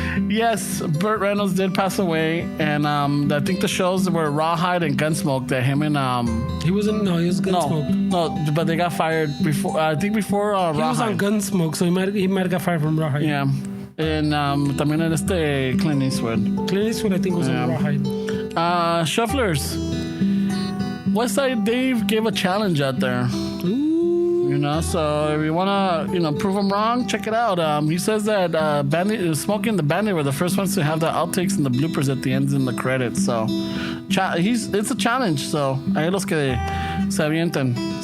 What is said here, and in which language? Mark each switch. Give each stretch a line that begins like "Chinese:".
English: Yes, Burt Reynolds did pass away, and I think the shows were Rawhide and Gunsmoke that him and He was Gunsmoke. No, but they got fired before. I think before Rawhide. He was on Gunsmoke, so he might have got fired from Rawhide. Yeah, and
Spanish: también era
English: Clint Eastwood. Clint Eastwood, I think, was on Rawhide. Shufflers. Westside Dave gave a challenge out there. Ooh. You know, so if you want to, prove him wrong, check it out. He says that Smoking and the Bandit were the first ones to have the outtakes and the bloopers at the ends and the credits. So, it's a challenge.
Spanish: So, ahí los que se avientan.